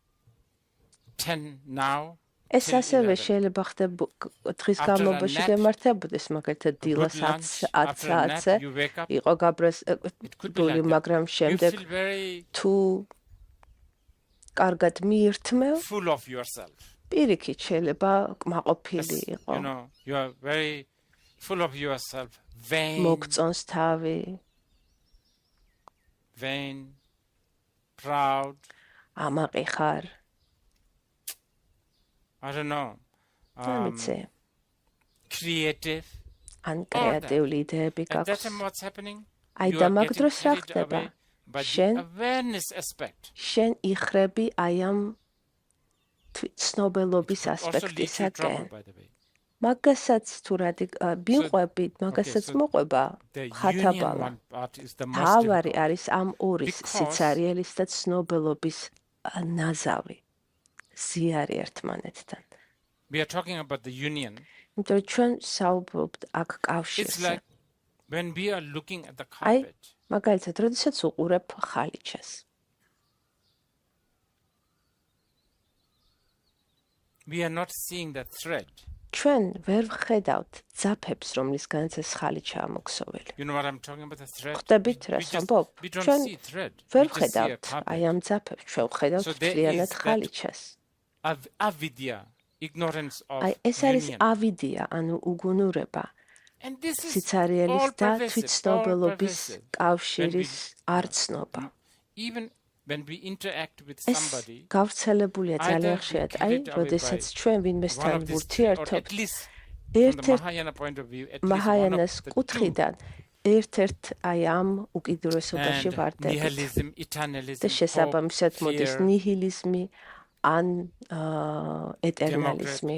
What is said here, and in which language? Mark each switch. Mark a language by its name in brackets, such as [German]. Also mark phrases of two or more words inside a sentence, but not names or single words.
[Georgian] ეს ასევე შეიძლება დღის განმავლობაში გემართებოდეს, მაგალითად დილას 10 საათზე იყო გაბრაზებული, მაგრამ შემდეგ თუ კარგად მიირთმევ, პირიქით შეიძლება კმაყოფილი იყო. მოგწონს თავი, ამაყი ხარ. [English] I don't know. [Georgian] Creative. ან კრეატიული იდეები გაქვს. აი და მაგ დროს რა ხდება? შენ იხრები აი ამ ცნობელობის ასპექტისაკენ. მაგასაც თუ მიყვებით, მაგასაც მოყვება ხათაბალა. თავარი არის ამ ორის სიცარიელის და ცნობელობის ნაზავი. ზიარი ერთმანეთთან. [English] We are talking about the union. [Georgian] იმიტომ რომ ჩვენ საუბრობთ აქ კავშირზე. [English] When we are looking at the carpet. [Georgian] მაგალითად, როდესაც უყურებ ხალიჩას. [English] We are not seeing the thread. [Georgian] ჩვენ ვერ ვხედავთ ძაფებს, რომლისგანაც ეს ხალიჩაა მოქსოვილი. [English] You know what I'm talking about, the thread? [Georgian] ხვდებით რას ამბობ? ჩვენ ვერ ვხედავთ აი ამ ძაფებს, ჩვენ ვხედავთ მთლიანად ხალიჩას. [English] Avidya, ignorance of [Georgian] აი ეს არის ავიდია, ანუ უგუნურება. სიცარიელის და თვითცნობელობის კავშირის არცნობა. [English] Even when we interact with somebody, [Georgian] გავრცელებულია ძალიან ხშირად, აი, როდესაც ჩვენ ვინმესთან ვურთიერთობთ, ერთ-ერთ მაჰაიანას კუთხიდან ერთ-ერთ აი ამ უკიდურესობაში ვარდებით. და შესაბამისად მოდის ნიჰილიზმი ან ეტერნალიზმი.